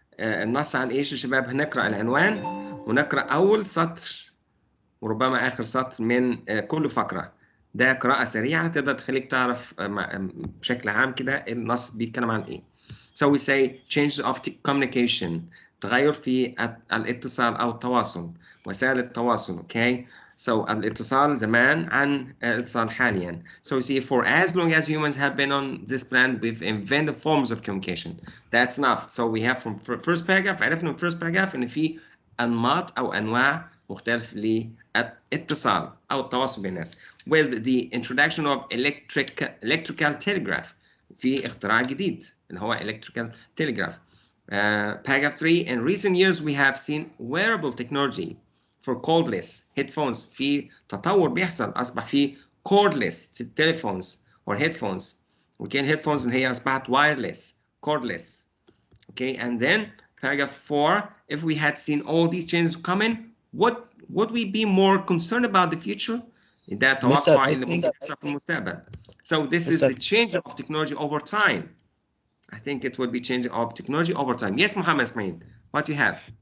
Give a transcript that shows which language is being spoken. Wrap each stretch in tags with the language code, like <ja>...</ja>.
<ar>النص عن ايش يا شباب؟ هنقرأ العنوان ونقرأ أول سطر وربما آخر سطر من كل فقرة. ده قراءة سريعة تقدر تخليك تعرف بشكل عام كده النص بيتكلم عن ايه.</ar> <en>So we say change of communication.</en> <ar>تغير في الاتصال أو التواصل، وسائل التواصل.</ar> <en>Okay.</en> <ar>So الاتصال زمان عن الاتصال حاليا.</ar> <en>So you see, for as long as humans have been on this planet, we've invented forms of communication. That's enough. So we have from first paragraph،</en> <ar>عرفنا من</ar> <en>first paragraph</en> <ar>إن في أنماط أو أنواع مختلف للاتصال أو التواصل بين الناس.</ar> <en>With the introduction of electrical telegraph،</en> <ar>في اختراع جديد اللي هو</ar> <en>electrical telegraph. Paragraph 3, in recent years we have seen wearable technology for cordless headphones.</en> <ar>في تطور بيحصل، أصبح في</ar> <en>cordless telephones or headphones. Okay, headphones</en> <ar>اللي هي أصبحت</ar> <en>wireless, cordless. Okay, and then paragraph 4, if we had seen all these changes coming, what would we be more concerned about the future?</en> <ar>ده توقع اللي ممكن يحصل في المستقبل.</ar> <en>So this is the change of technology over time. I think it would be changing of technology over time. Yes, Mohamed Ismail, what do you have?</en>